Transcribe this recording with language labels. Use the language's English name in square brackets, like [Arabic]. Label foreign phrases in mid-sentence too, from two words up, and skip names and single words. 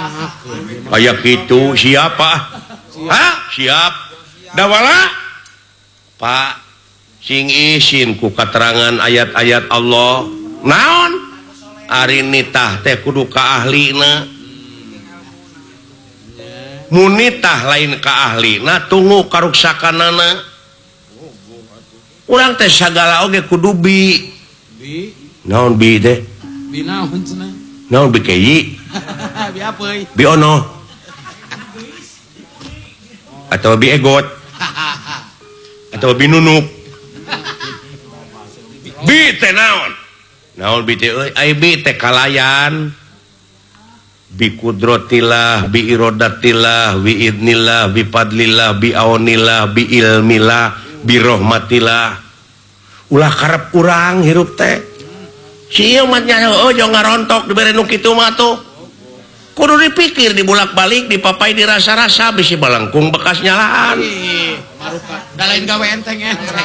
[Sundanese] aya kitu siapa siap dawala Pak sing isin ku katerangan ayat-ayat Allah naon ari nitah teh kudu ka ahlina mun nitah lain ka ahlina tunggu karuksakanana urang teh sagala oge kudu bi naon bi teh bi naon cenah naon bi kei bi apeuy bi ono atau bi egot atau bi nunuk bi teh naon bi teh euy ai bi teh kalayan [Arabic] بقدرة الله بإرادة الله بإذن الله بفضل الله بعون الله بعلم الله برحمة الله [Sundanese] ulah karep urang hirup teh si ieu mah nya ojo ngarontok dibere nu kitu mah tuh kudu dipikir dibulak-balik dipapai dirasa-rasa bisi balangkung bekas nyalaan maruka da lain gawe enteng-enteng